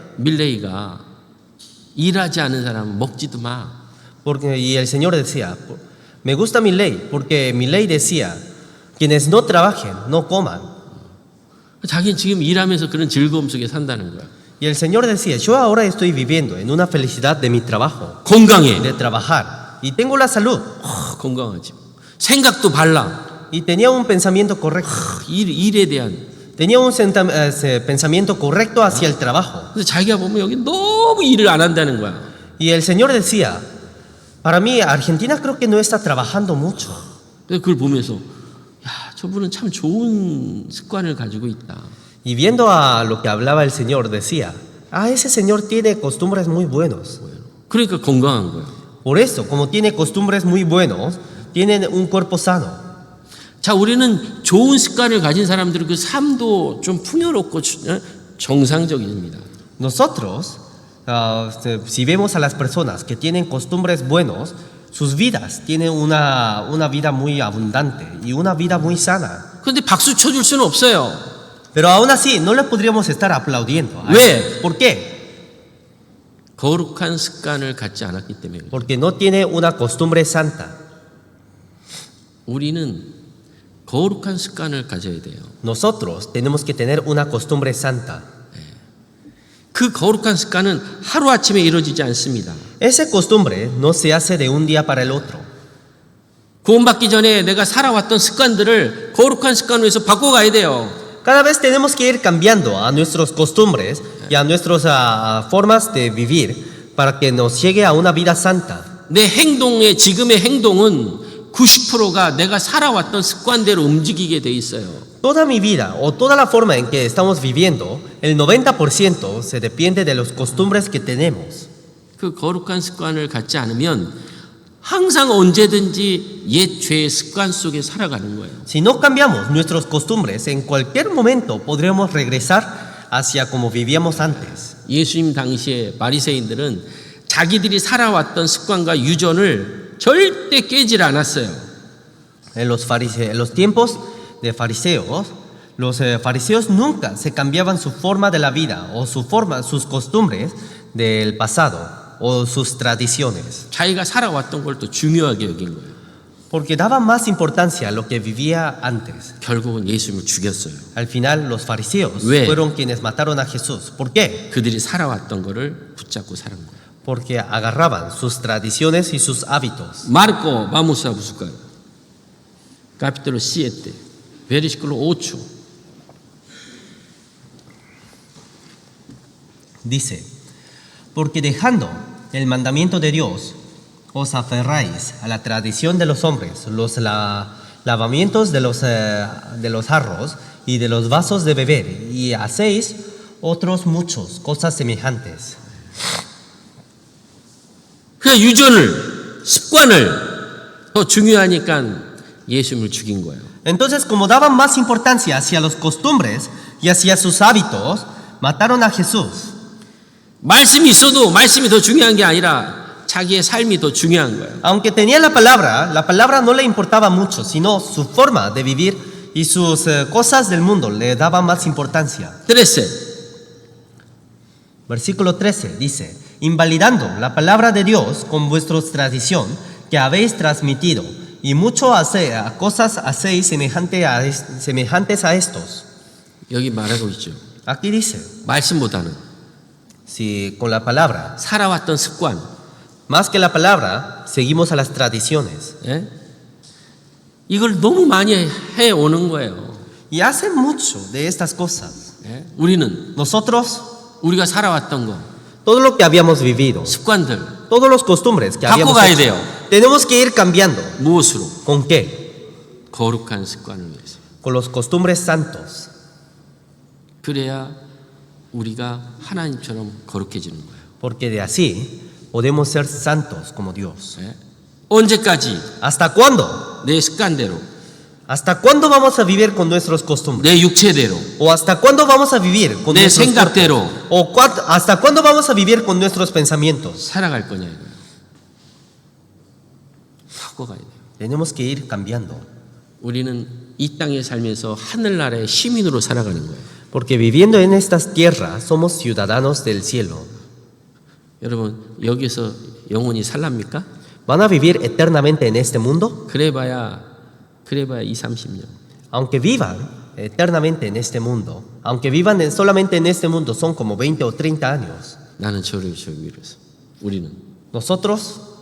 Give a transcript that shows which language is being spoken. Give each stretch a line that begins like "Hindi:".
Korean: 밀레이가 일하지 않은 사람은 먹지도 마.
Spanish: Y el Señor decía, me gusta Milei porque Milei decía, quienes no trabajen, no coman.
Korean: 자기는 지금 일하면서 그런 즐거움 속에 산다는 거야.
Spanish: Y el Señor decía, yo ahora estoy viviendo en una felicidad de mi trabajo,
Korean: 건강해.
Spanish: de trabajar, y tengo la salud.
Korean: 건강하지. 생각도 발라.
Spanish: Y tenía un pensamiento correcto.
Korean: 일에 대한.
Spanish: Tenía un pensamiento correcto hacia el trabajo.
Korean: 그래서 자기가 보면 여기 너무 일을 안 한다는 거야.
Spanish: Y el Señor decía, para mí Argentina creo que no está trabajando mucho.
Korean: 그래서 그걸 보면서 야, 저분은 참 좋은 습관을 가지고 있다.
Spanish: Y viendo a lo que hablaba el Señor decía, ese Señor tiene costumbres muy buenos.
Korean: 그러니까 건강한 거야.
Spanish: Por eso, como tiene costumbres muy buenos, tienen un cuerpo sano.
Korean: 자, 우리는 좋은 습관을 가진 사람들은 그 삶도 좀 풍요롭고 정상적입니다.
Spanish: Nosotros, si vemos a las personas que tienen costumbres buenos, sus vidas tienen una vida muy abundante y una vida muy sana.
Korean: 그런데 박수 쳐줄 수는 없어요.
Spanish: Pero aún así, no le podríamos estar aplaudiendo.
Korean: 왜?
Spanish: ¿Por qué?
Korean: 거룩한 습관을 갖지 않았기 때문에.
Spanish: Porque no tiene una costumbre santa.
Korean: 우리는 거룩한 습관을 가져야 돼요.
Spanish: Nosotros tenemos que tener una costumbre santa.
Korean: 그 거룩한 습관은 하루아침에 이루어지지 않습니다.
Spanish: Esa costumbre no se hace de un día para el otro.
Korean: 구원받기 전에 내가 살아왔던 습관들을 거룩한 습관으로 해서 바꿔가야 돼요.
Spanish: Cada vez tenemos que ir cambiando a nuestras costumbres y a nuestras formas de vivir para que nos llegue a una vida santa.
Korean: 내 행동의 지금의 행동은 90%가 내가 살아왔던 습관대로 움직이게 돼 있어요.
Spanish: Toda mi vida o toda la forma en que estamos viviendo, el 90% se depende de las costumbres que tenemos.
Korean: 그 거룩한 습관을 갖지 않으면 항상 언제든지 옛 죄의 습관 속에 살아가는 거예요.
Spanish: Si no cambiamos nuestras costumbres, en cualquier momento podremos regresar hacia como vivíamos antes.
Korean: 예수님 당시에 바리새인들은 자기들이 살아왔던 습관과 유전을 절대 깨질 않았어요.
Spanish: En los tiempos de fariseos, los fariseos nunca se cambiaban su forma de la vida o sus costumbres del pasado o sus tradiciones,
Korean: 자기가 살아왔던 걸 또 중요하게 여긴 거예요.
Spanish: porque daban más importancia a lo que vivía antes.
Korean: 결국은 예수님을 죽였어요.
Spanish: Al final los fariseos
Korean: 왜?
Spanish: fueron quienes mataron a Jesús. ¿Por qué?
Korean: 그들이 살아왔던 거를 붙잡고 사는 거예요.
Spanish: Porque agarraban sus tradiciones y sus hábitos. 마르코 vamos a buscar. Capítulo 7, versículo 8. Dice, porque dejando el mandamiento de Dios, os aferráis a la tradición de los hombres, los lavamientos de los jarros y de los vasos de beber, y hacéis otros muchos cosas semejantes.
Korean: 그 유전을 습관을 더 중요하니까 예수님을 죽인 거예요.
Spanish: Entonces, como daban más importancia hacia las costumbres y hacia sus hábitos, mataron a Jesús.
Korean: 말씀이 있어도 말씀이 더 중요한 게 아니라 자기의 삶이 더 중요한 거예요.
Spanish: Aunque tenía la palabra no le importaba mucho, sino su forma de vivir y sus cosas del mundo le daban más importancia.
Korean: 13.
Spanish: Versículo 13 dice, invalidando la palabra de Dios con vuestra tradición que habéis transmitido, y mucho cosas hacéis semejantes a estos.
Korean: 여기 말하고 있죠.
Spanish: Aquí dice,
Korean: 말씀보다는
Spanish: si con la palabra,
Korean: 살아왔던 습관,
Spanish: más que la palabra, seguimos a las tradiciones.
Korean: 예? 이걸 너무 많이 해 오는 거예요.
Spanish: Y hacen mucho de estas cosas.
Korean: 예? 우리는
Spanish: Nosotros,
Korean: 우리가 살아왔던 거,
Spanish: todo lo que habíamos vivido,
Korean: 습관들
Spanish: Todos los costumbres que habíamos
Korean: 바꿔가야
Spanish: hecho,
Korean: 돼요.
Spanish: tenemos que ir cambiando.
Korean: 무엇으로?
Spanish: ¿Con qué?
Korean: 거룩한 습관을 위해서.
Spanish: Con los costumbres santos.
Korean: 그래야 우리가 하나님처럼 거룩해지는 거예요.
Spanish: Porque de así podemos ser santos como Dios.
Korean: 예? 언제까지?
Spanish: ¿Hasta cuándo?
Korean: 내 습관대로,
Spanish: ¿Hasta cuándo vamos a vivir con nuestros costumbres?
Korean: 내 육체대로,
Spanish: ¿O hasta cuándo vamos a vivir con
Korean: 내
Spanish: nuestros
Korean: 생각대로
Spanish: cuerpos? ¿O hasta cuándo vamos a vivir con nuestros pensamientos?
Korean: 살아갈 거냐 이거예요. 바꿔가야 돼요.
Spanish: Tenemos que ir cambiando.
Korean: 우리는 이 땅에 살면서 하늘나라의 시민으로 살아가는 거예요.
Spanish: Porque viviendo en estas tierras somos ciudadanos del cielo.
Korean: 여러분 여기서 영원히 살랍니까?
Spanish: ¿Van a vivir eternamente en este mundo?
Korean: 그래봐야 2, 30년.
Spanish: Aunque vivan eternamente en este mundo, aunque vivan solamente en este mundo, son como 20 o 30 años.
Korean: 나는 저를 저기 위해서. 우리는
Spanish: Nosotros